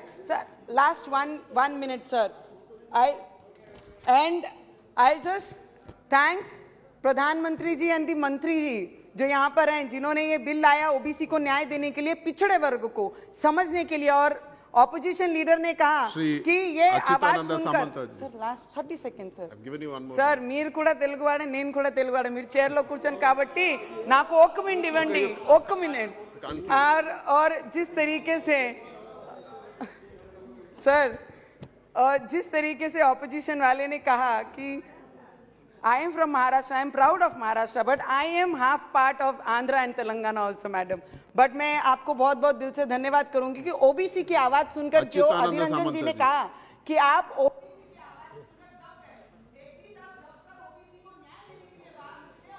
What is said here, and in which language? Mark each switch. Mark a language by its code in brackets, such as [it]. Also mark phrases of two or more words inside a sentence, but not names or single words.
[hi] सर [en] last 1 minute [hi] सर, [en] I just thanks [hi] प्रधानमंत्री जी [en] and the [hi] मंत्री जी जो यहाँ पर हैं, जिन्होंने ये बिल लाया ओबीसी को न्याय देने के लिए, पिछड़े वर्ग को समझने के लिए। और ऑपोजिशन लीडर ने कहा कि ये आवाज सुनकर, सर लास्ट 30 seconds सर [te] మీరు కూడా తెలుగువాడే నేను కూడా తెలుగువాడే, మీరు చైర్ లో కూర్చొని కాబట్టి నాకు 1 minute ఇవ్వండి, 1 minute। [hi] और जिस तरीके से सर, जिस तरीके से ऑपोजिशन वाले ने कहा कि [en] I am from Maharashtra, I am proud of Maharashtra, but I am half part of Andhra and Telangana also, madam. [hi] बट मैं आपको बहुत बहुत दिल से धन्यवाद करूंगी कि ओबीसी की आवाज सुनकर जो अधीर रंजन जी ने कहा कि आप